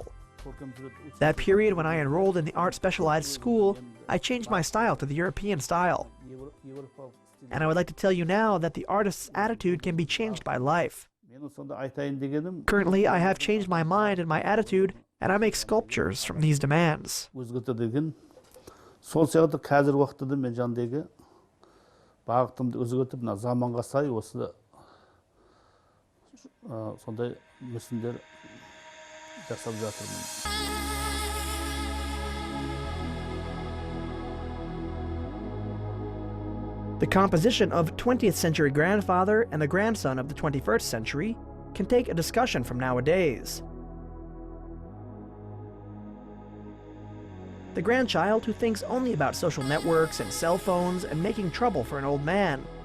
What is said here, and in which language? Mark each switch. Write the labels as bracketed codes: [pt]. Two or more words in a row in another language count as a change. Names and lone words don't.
[en] That period when I enrolled in the art specialized school, I changed my style to the European style. And I would like to tell you now that the artist's attitude can be changed by life. Currently, I have changed my mind and my attitude, and I make sculptures from these demands. [kk] Сол сияқты қазір уақытта мен жандегі бағытымды өзгертіп, мына заманға сай осы сондай мүсіндер жасап жатырмын. [en] The composition of 20th century grandfather and the grandson of the 21st century can take a discussion from nowadays. The grandchild who thinks only about social networks and cell phones and making trouble for an old man.